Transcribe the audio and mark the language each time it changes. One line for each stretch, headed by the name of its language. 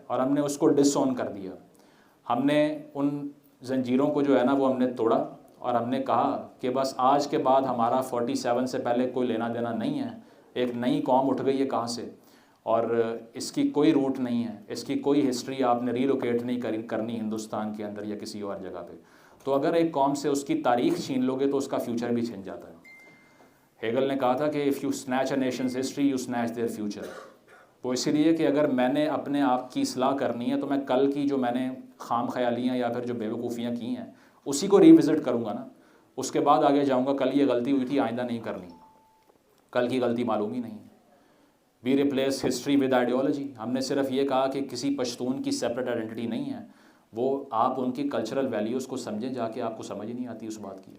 Urdu: اور ہم نے اس کو ڈس آن کر دیا. ہم نے ان زنجیروں کو جو ہے نا وہ ہم نے توڑا، اور ہم نے کہا کہ بس آج کے بعد ہمارا 47 سے پہلے کوئی لینا دینا نہیں ہے. ایک نئی قوم اٹھ گئی ہے کہاں سے، اور اس کی کوئی روٹ نہیں ہے، اس کی کوئی ہسٹری آپ نے ری لوکیٹ نہیں کرنی ہندوستان کے اندر یا کسی اور جگہ پہ. تو اگر ایک قوم سے اس کی تاریخ چھین لو گے تو اس کا فیوچر بھی چھن جاتا ہے. ہیگل نے کہا تھا کہ
English: If you snatch a nation's history you snatch their future.
Urdu: وہ اسی لیے کہ اگر میں نے اپنے آپ کی اصلاح کرنی ہے تو میں کل کی جو میں نے خام خیالیاں یا پھر جو بیوقوفیاں کی ہیں اسی کو ریوزٹ کروں گا نا. اس کے بعد آگے جاؤں گا کل یہ غلطی ہوئی تھی آئندہ نہیں کرنی، کل کی غلطی معلوم ہی نہیں ہے.
English: We replace history with ideology.
Urdu: ہم نے صرف یہ کہا کہ کسی پشتون کی سیپریٹ آئیڈینٹی نہیں ہے، وہ آپ ان کی کلچرل ویلیوز کو سمجھیں جا کے، آپ کو سمجھ ہی نہیں آتی اس بات کی.